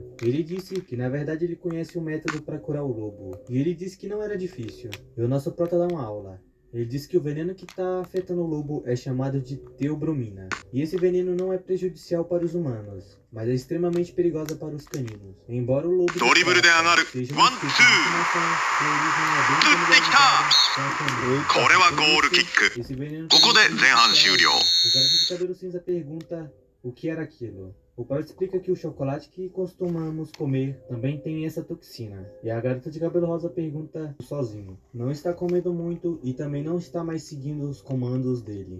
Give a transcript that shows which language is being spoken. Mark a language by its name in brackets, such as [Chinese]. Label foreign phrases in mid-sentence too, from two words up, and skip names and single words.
[Portuguese] Ele disse que na verdade ele conhece um método para curar o lobo. E ele disse que não era difícil. E o nosso Prota dá uma aula. Ele diz que o veneno que está afetando o lobo é chamado de teobromina. E esse veneno não é prejudicial para os humanos, mas é extremamente perigosa para os caninos. Embora o lobo de [Japanese] ドリブルで上がる [Portuguese] seja [Japanese] ワン [Portuguese] um [Japanese] ツ [Portuguese] espécie de estimação, sua origem é bem [Japanese] ー打ってきた [Portuguese] familiarizada com a canoa. [Japanese] これはゴールキック [Portuguese] Esse veneno [Japanese] ここで前半終了 [Portuguese] O garoto de cabelo cinza pergunta o que era aquilo. O pai explica que o chocolate que costumamos comer também tem essa toxina. E a garota de cabelo rosa pergunta sozinho. Não está comendo muito e também não está mais seguindo os comandos dele.